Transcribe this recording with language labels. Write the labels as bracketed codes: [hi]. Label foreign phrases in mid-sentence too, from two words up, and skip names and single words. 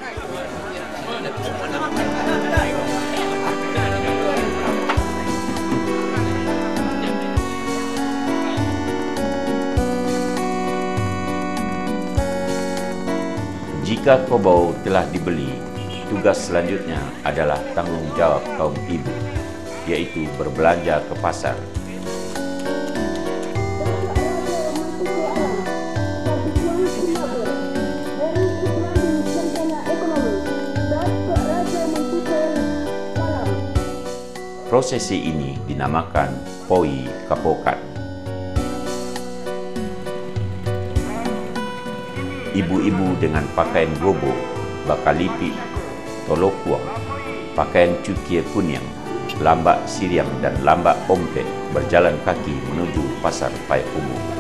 [id] Jika kobau telah dibeli, tugas selanjutnya adalah tanggung jawab kaum ibu, yaitu berbelanja ke pasar. Prosesi ini dinamakan Poi Kapokan. Ibu-ibu dengan pakaian gobo, bakalipi, tolokuang, pakaian cukie kuning, lambak siriang dan lambak ompek berjalan kaki menuju pasar Payakumbuh.